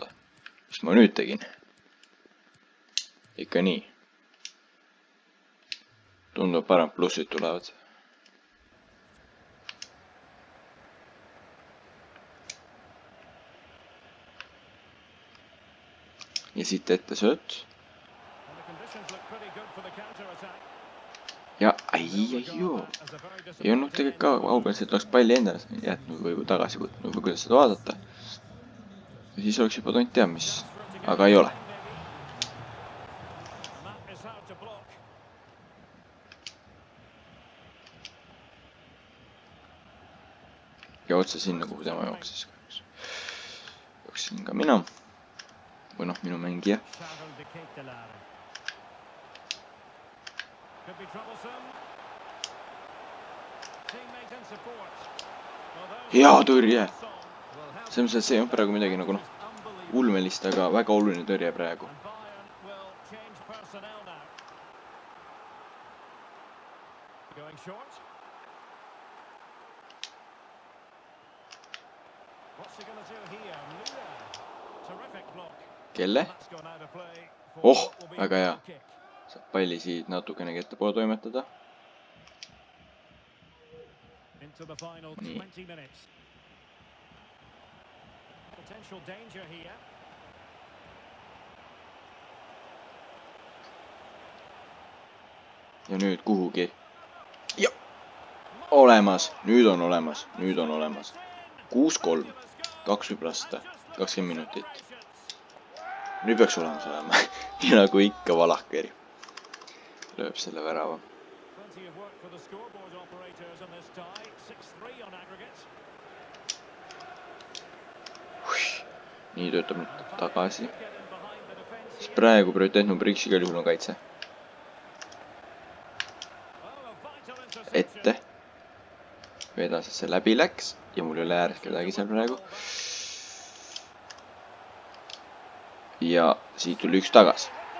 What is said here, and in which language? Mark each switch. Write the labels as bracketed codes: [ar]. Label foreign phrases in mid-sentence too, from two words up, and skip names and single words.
[et] Mis ma nüüd tegin? Ikka nii. Tundub parem plussid tulevad. Ja siit ette sööt. [en] And the conditions look pretty good for the counter-attack. [et] Ja joo. Ei olnud tegelikult ka aupäriselt oleks palli endale jätnud või tagasi võtnud või kuidas seda vaadata. Ja siis oleks juba tont tea mis. Aga ei ole. [en] That is how to block. [et] Ja otse sinna, kuhu tema jooksis. Jooksin ka mina. Või noh, minu mängija. Charles de Ketelaere. [en] Could be troublesome. Teammate and support. [et] Hea tõrje. See on see on praegu midagi nagu noh, ulmelist, aga väga oluline tõrje praegu. [en] And Bayern will change personnel now. Going short. What's he going to do here? Müller. Terrific block. [et] Kelle? [en] That's gone out of play for Oh, what will be a [et] väga hea. [en] goal kick. [et] Saab palli siit natukenegi ettepoole toimetada. [en] Into the final [et] Nii. [en] 20 minutes. Potential danger here. [et] Ja nüüd kuhugi. Ja! Olemas! Nüüd on olemas. Nüüd on olemas. 6-3. 2 võib lasta. 20 minutit. Nüüd peaks olemas olema. Nii nagu ikka Valakeri. Lööb selle värava. [en] Plenty of work for the scoreboard operators on this tie. 6-3 on aggregate. [et] nii töötab nüüd tagasi. Siis praegu prioriteet number 1 igal juhul on kaitse. Ette. Vedas, et see läbi läks ja mul ei ole ääres kedagi seal praegu. Ja siit tuli üks tagasi.